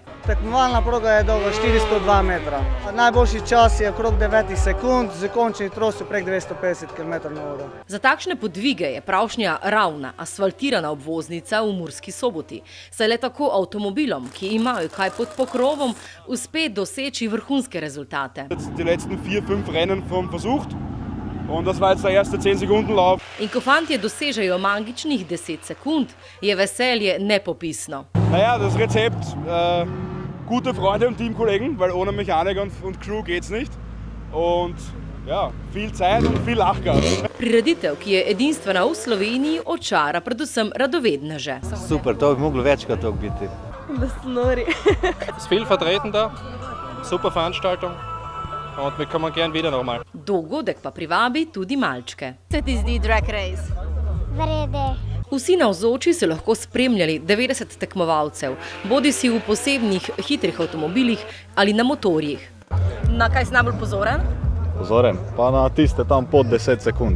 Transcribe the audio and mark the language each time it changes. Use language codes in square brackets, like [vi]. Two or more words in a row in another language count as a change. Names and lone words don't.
[sl] Tekmovalna proga je dolga 402 metra. Najboljši čas je okrog 9 sekund, z končni hitrostjo prek 250 km/h. Za takšne podvige je pravšnja ravna, asfaltirana obvoznica v Murski Soboti, saj le tako avtomobilom, ki imajo kaj pod pokrovom, uspe doseči vrhunske rezultate. [de] Die letzten 4-5 Rennen vom versucht. Und das war jetzt der erste 10-Sekunden-Lauf. [sl] In ko fantje dosežejo magičnih 10 sekund, je veselje nepopisno. [de] Naja, das Rezept, gute Freunde und Teamkollegen, weil ohne Mechanik und Crew geht's nicht. Und ja, viel Zeit und viel Lachgas. [sl] Prireditev, ki je edinstvena v Sloveniji, očara predvsem radovedneže. Super, to bi moglo večkrat tako biti. Da so nori. [de] Es ist viel vertreten da, super Veranstaltung. Und wir kommen gern wieder nochmal. [sl] Dogodek pa privabi tudi malčke. Se ti zdi Drag Race? Vrede. Vsi navzoči so lahko spremljali 90 tekmovalcev, bodisi v posebnih hitrih avtomobilih ali na motorjih. Na kaj si najbolj pozoren? Pozoren, pa na tiste tam pod 10 sekund.